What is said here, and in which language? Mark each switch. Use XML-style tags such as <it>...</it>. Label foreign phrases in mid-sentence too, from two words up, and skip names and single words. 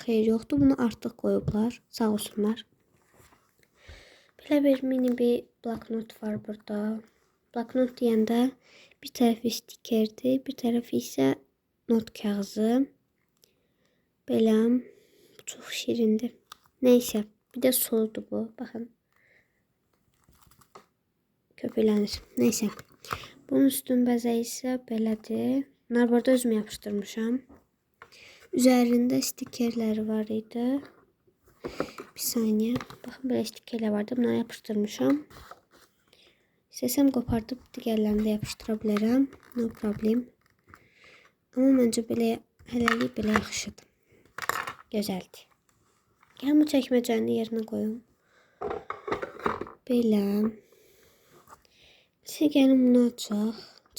<az>Xeyr yoxdur. Bunu artıq qoyublar. Sağ olsunlar. Belə bir mini bir bloknot var burada. Bloknot deyəndə bir tərəfi stikerdir. Bir tərəfi isə not kağızı. Belə. Bu çox şirindir.</az> <tr>Neyse. Bir de soldu bu. Bakın. Köpüklenir. Neyse.</tr> <az>Bunun üstün bəzəyi isə belədir. Bunlar burada özüm yapıştırmışam.</az> <tr>Üzerinde stikerleri</tr> <az>var idi. Bir saniye.</az> <tr>Bakın böyle stikerler vardı. Bunları yapıştırmışam.</tr> <az>İstesem kopardıb digərlərini də yapıştıra bilərəm.</az> <en>No problem.</en> <az>Ama məncə belə hələlik belə yaxşıdır. Gözəldir. Gəlin bu çəkməcəni yerinə qoyum. Belə. Gəlin bunu açaq.</az>